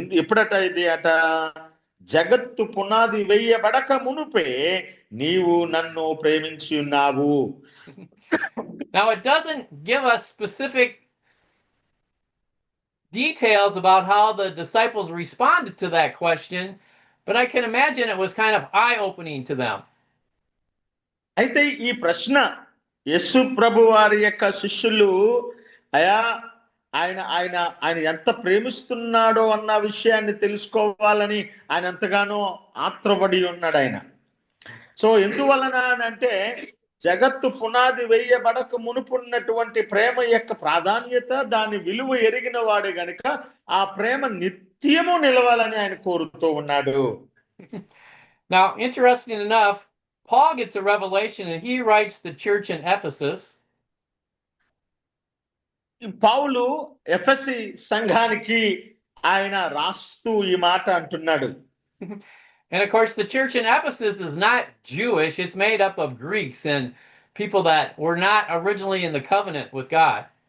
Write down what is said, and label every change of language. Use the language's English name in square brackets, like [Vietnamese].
[Telugu] ఎప్పుడట ఇది అట, జగత్తు పునాది వేయబడక మునుపే నీవు నన్ను ప్రేమించి ఉన్నావు. [English] Now, it doesn't give us specific details about how the disciples responded to that question, but I can imagine it was kind of eye-opening to them. [Telugu] అయితే ఈ ప్రశ్న యేసు ప్రభు వారి యొక్క శిష్యులు అయా ఆయన ఆయన ఆయన ఎంత ప్రేమిస్తున్నాడో అన్న విషయాన్ని తెలుసుకోవాలని ఆయన ఎంతగానో ఆత్రపడి ఉన్నాడు ఆయన. సో ఎందువలన అని అంటే జగత్తు పునాది వేయబడక మునుపున్నటువంటి ప్రేమ యొక్క ప్రాధాన్యత, దాని విలువ ఎరిగిన వాడు గనుక ఆ ప్రేమ నిత్యము నిలవాలని ఆయన కోరుతూ ఉన్నాడు. [English] Now, interesting enough, Paul gets a revelation and he writes the church in Ephesus. [Telugu] పౌలు ఎఫెసీ సంఘానికి ఆయన రాస్తూ ఈ మాట అంటున్నాడు. [English] And of course, the church in Ephesus is not Jewish. It's made up of Greeks and people that were not originally in the covenant with God.